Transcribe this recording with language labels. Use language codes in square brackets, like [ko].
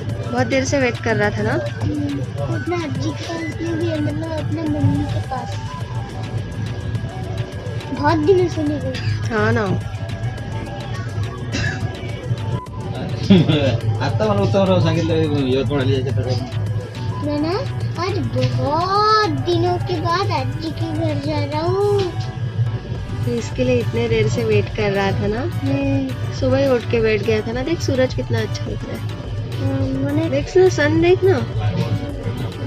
[hi] बहुत देर से वेट कर रहा था ना। अपने अज्जी के पास भी है, मतलब अपने मम्मी के पास बहुत दिनों से नहीं गई। हाँ ना। [mr] आता मला उत्तमराव सांगितलं यवतमाळला जायचं तर [hi] मैं ना आज बहुत दिनों के बाद अज्जी के घर जा रहा हूँ। तो इसके लिए इतने देर से वेट कर रहा था ना। सुबह ही उठ के बैठ गया था ना। देख सूरज कितना अच्छा दिख रहा है। मैंने देख ना, सन देख ना।